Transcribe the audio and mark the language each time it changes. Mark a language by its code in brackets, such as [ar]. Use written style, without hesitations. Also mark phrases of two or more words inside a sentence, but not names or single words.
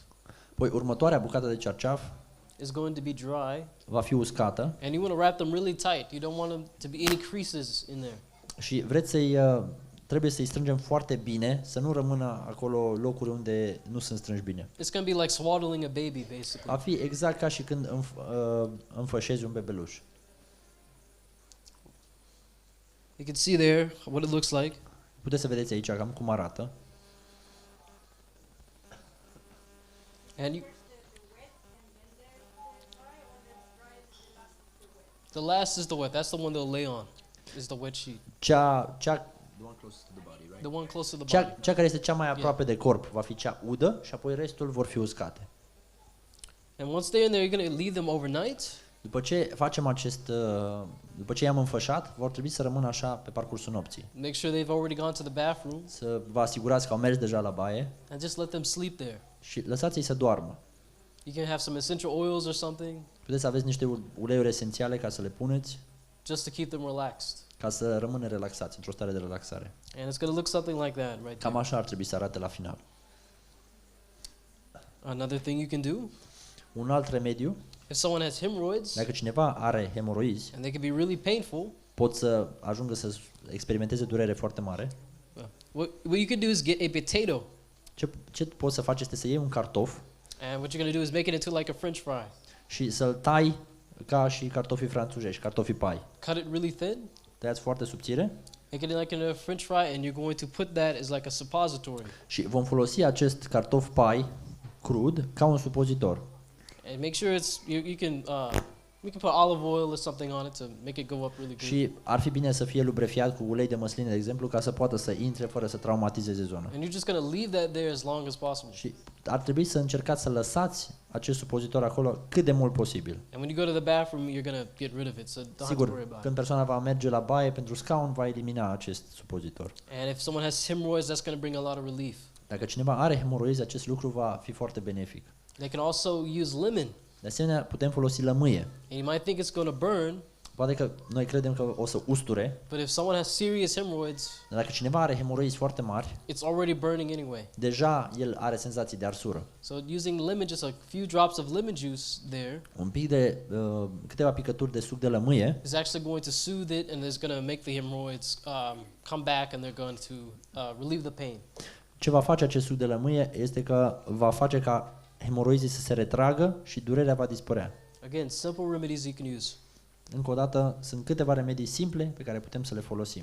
[ro] Poi următoarea bucată de cearceaf [en] is going to be dry. [ro] va fi uscată [en] And you want to wrap them really tight. You don't want them to be any creases in there. [ro] și trebuie să-i strângem foarte bine, să nu rămână acolo locuri unde nu sunt strânși bine. [en] It's going to be like swaddling a baby, [ro] Va [en] basically. [ro] fi exact ca și când înfășezi un bebeluș. [en] You can see there what it looks like. [ro] Puteți să vedeți aici cam cum arată. [en] And you, the last is the wet. That's the one they'll lay on. Is the wet sheet. The one close to the body. [ro] Cea care este cea mai aproape de corp va fi cea udă și apoi restul vor fi uscate. [en] And once they're in there, you're going to leave them overnight. [ro] După ce facem după ce i-am înfășat, vor trebui să rămână așa pe parcursul nopții. [en] Make sure they've already gone to the bathroom [ro] Să vă asigurați că au mers deja la baie [en] and just let them sleep there. [ro] și lăsați-i să doarmă. [en] You can have some essential oils or something [ro] Puteți să aveți niște uleiuri esențiale ca să le puneți, [en] just to keep them relaxed. [ro] ca să rămână relaxați, într-o stare de relaxare. [en] And it's going to look something like that right [ro] Cam [en] there. [ro] așa ar trebui să arate la final. [en] Another thing you can do, [ro] Un alt remediu, [en] if someone has hemorrhoids [ro] dacă cineva are hemoroizi, [en] and they can be really painful, [ro] pot să ajungă să experimenteze durere foarte mare. [en] what you can do is get a potato. [ro] Ce poți să faci este să iei un cartof [en] And what you're going to do is make it into like a french fry. [ro] și să-l tai ca și cartofii franțuzești, cartofii pai. [en] Cut it really thin, [ro] Tăiați foarte subțire [en] make it like in a french fry, and you're going to put that as like a suppository. [ro] și vom folosi acest cartof pai crud ca un supozitor. [en] And make sure you can put olive oil or something on it to make it go up really good. [ro] Și ar fi bine să fie lubrefiat cu ulei de măsline, de exemplu, ca să poată să intre fără să traumatizeze zona. [en] And you're just going to leave that there as long as possible. [ro] Și ar trebui să încercați să lăsați acest supozitor acolo cât de mult posibil. [en] And when you go to the bathroom, you're going to get rid of it, so don't have to worry [ro] Sigur, [en] about [ro] când [en] it. [ro] persoana va merge la baie pentru scaun, va elimina acest supozitor. [en] And if someone has hemorrhoids, that's going to bring a lot of relief. [ro] Dacă cineva are hemoroizi, acest lucru va fi foarte benefic. [en] They can also use lemon. [ro] De asemenea, putem folosi lămâie. [en] And you might think it's going to burn, [ro] Poate că noi credem că o să usture, [en] but if someone has serious hemorrhoids, [ro] dar dacă cineva are hemoroizi foarte mari, [en] it's already burning anyway. [ro] deja el are senzații de arsură. [en] So using lemon, just a few drops of lemon juice there [ro] Un pic de câteva picături de suc de lămâie [en] is actually going to soothe it, and it's going to make the hemorrhoids come back, and they're going to relieve the pain. [ro] ce va face acest suc de lămâie este că va face ca hemoroizii să se retragă și durerea va dispărea. [en] Again, simple remedies you can use. [ro] Încă o dată, sunt câteva remedii simple pe care putem să le folosim.